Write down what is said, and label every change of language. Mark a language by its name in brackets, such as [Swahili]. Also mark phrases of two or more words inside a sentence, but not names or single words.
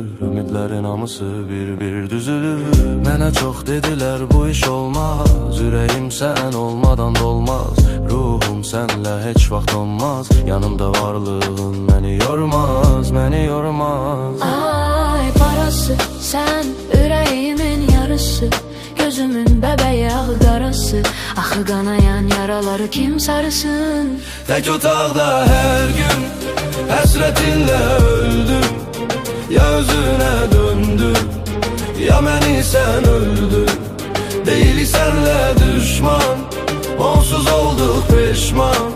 [Azerbaijani] Ümidlerin hamısı bir düzülür. Mənə çox dediler bu iş olmaz. [Turkish] Yüreğim sen olmadan dolmaz. Ruhum senle hiç vaxt olmaz. Yanımda varlığın beni yormaz, beni yormaz. Ay parası sen yüreğimin yarısı. [Azerbaijani] Gözümün bebeği ağı qarası. Axı qanayan yaraları kim sarısın? Tek otaqda her gün həsrətinlə öldüm. Ya özünə döndüm, ya məni sən öldün. Deyil sənlə düşman, onsuz olduq peşman.